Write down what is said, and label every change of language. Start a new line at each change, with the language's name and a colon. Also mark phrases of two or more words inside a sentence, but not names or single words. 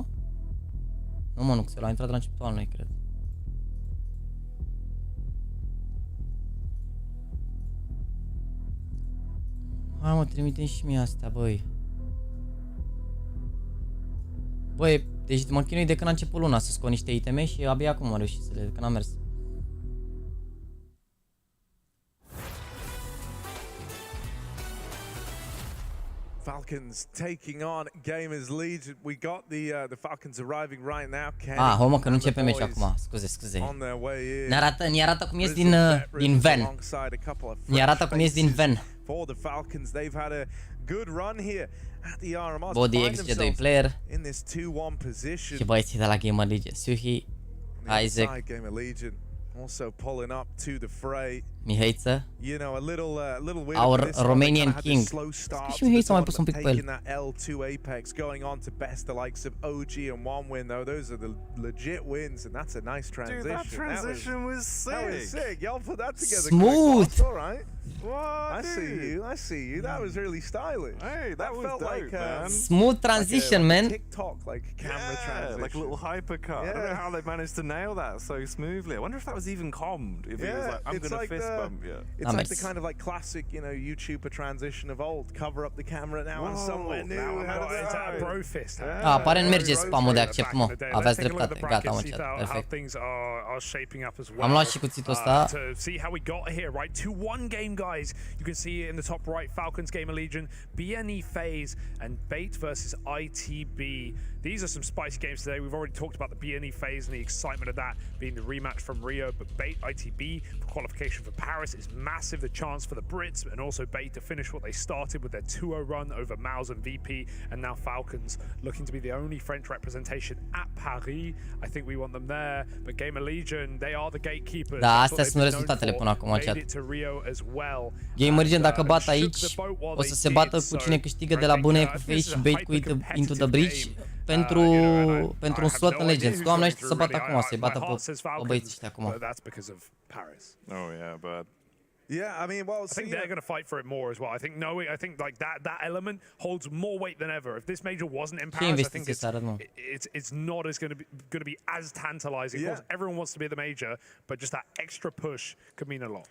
Romanian: Nu mă, nu, Xelo a intrat la începutul anului, cred. Hai mă, trimite și mie astea, băi. Băi, deci mă chinui de când a început luna să scot niște iteme și abia acum am reușit să le, de când am mers.
English: Falcons taking on Gamerlegion. We got the Falcons arriving right now.
Romanian: Ah, mă, că nu începe meciul acum. Scuze. Ne arată cum ies din van. Ne arată cum ies din van.
English: For the Falcons, they've had a good run here at the RMR. Body XG2 player. In this 2-1 position.
Romanian: Și băieții de la Gamerlegion, Suhi, Isaac,
English: Gamerlegion also pulling up to the fray. Mihaiță, You know, a little weird. our Romanian king.
Romanian: Și Mihaiță mai pus un pic pe el.
English: That L2 Apex going on to best the likes of OG and one win though. Those are the legit wins and that's a nice transition. Dude, that transition was sick. That was sick. Y'all put that together. Smooth. All right. What? I see you. That was really stylish. Hey, that was felt dope, like man. Smooth transition, man. TikTok, like camera transition. Like a little hypercut. I don't know how they managed to nail that so smoothly. I wonder if that was even commed. If it was like, I'm gonna like fist bump you. It's like the kind of like classic, you know, YouTuber transition of old. Cover up the camera now and somewhere new. It's a bro fist.
Romanian: Apare în merge spamul de accept, mă. Aveați dreptate. Gata, mă, chat. Perfect. Am luat și cuțitul ăsta.
English: To see how we got here, right? 2-1 game, guys. You can see in the top right, Falcons, Gamerlegion, BNE FaZe, and Bait versus ITB. These are some spicy games today. We've already talked about the BNE FaZe and the excitement of that being the rematch from Rio, but Bait ITB for qualification for Paris is massive. The chance for the Brits and also Bait to finish what they started with their 2-0 run over Mouse and VP, and now Falcons looking to be the only French representation at Paris. I think we want them there, but Gamerlegion, they are the gatekeepers.
Romanian: Da, astea sunt rezultatele până acum, chat. Gamerlegion, dacă bat aici, o să se bată cu cine câștigă de la Bune cu FaZe și Bait cu Into the Bridge pentru un slot în Legends. Doamne, ăștia să bată acum, să-i bată pe băieții ăștia acum.
English: Oh yeah, but yeah, I mean, well, I think they're going to fight for it more as well. I think like that element holds more weight than ever. If this major wasn't in Paris, I think it's not as going to be as tantalizing. Of course, everyone wants to be at the major, but just that extra push could mean a lot.